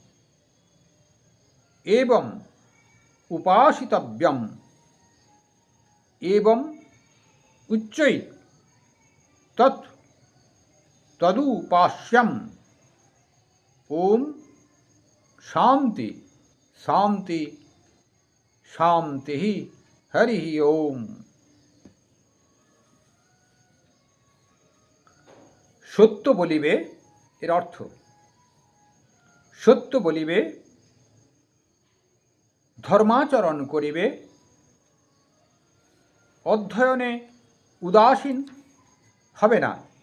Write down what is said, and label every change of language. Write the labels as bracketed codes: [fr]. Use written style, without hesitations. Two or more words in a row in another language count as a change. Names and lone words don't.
[sa] एवं उपासितव्यम एवं उच्चैः तत् तदुपास्यम। ओम शांति शांति शांति हरि ओम। [bn] সত্য বলিবে এর অর্থ সত্য বলিবে, ধর্মাচরণ করিবে, অধ্যয়নে উদাসীন হবে না,